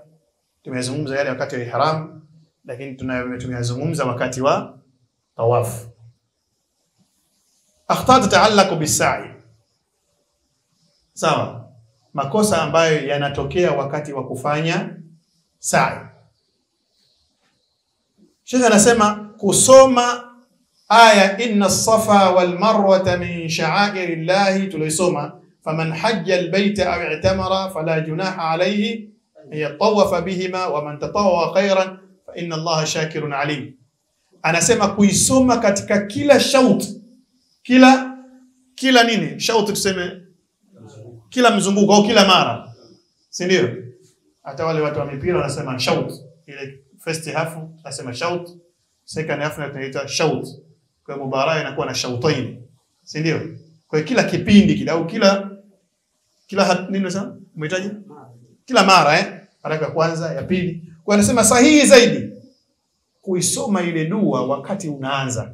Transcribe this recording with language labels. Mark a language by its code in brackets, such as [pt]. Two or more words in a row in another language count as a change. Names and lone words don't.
[sw] Tumezungumza yale wakati wa ihram, lakini tumeyazungumza wakati wa tawaf. [ar] أخطاء تتعلق بالسعي. [sw] Sawa. Makosa ambayo yanatokea wakati wa kufanya sa'i. Sheikh anasema kusoma aya [ar] إن الصفا والمروة من شعائر الله, [sw] tulisoma [ar] فمن حج البيت أو اعتمر فلا جناح عليه أن يطوف بهما ومن تطوع خيرا فإن الله شاكر عليم. [sw] Anasema kuisoma katika kila shout, kila nini? Shout tuseme kila mzunguko au kila mara. Si ndio? Hata wale watu wa mipira wanasema shout. Ile [en] first half [sw] tunasema shout, [en] second half [sw] tunaita shout. Kwa mubaraa inakuwa na shautain. Si ndio? Kwa kila kipindi kile au kila nini unasema? Umehitaji? Kila mara haraka kwanza, ya pili. Kwa anasema sahihi zaidi kuisoma ile dua wakati unaanza.